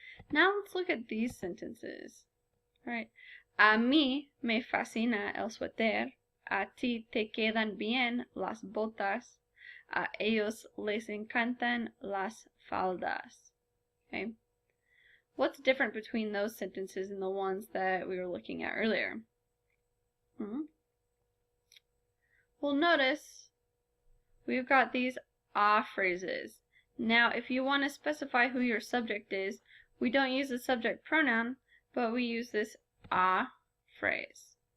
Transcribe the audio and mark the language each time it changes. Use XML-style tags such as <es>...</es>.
<en>Now let's look at these sentences. Alright.</en> <es>A mí me fascina el suéter. A ti te quedan bien las botas. A ellos les encantan las faldas.</es> <en>Okay. What's different between those sentences and the ones that we were looking at earlier? Well, notice we've got these a phrases. Now, if you want to specify who your subject is, we don't use the subject pronoun, but we use this a phrase.</en>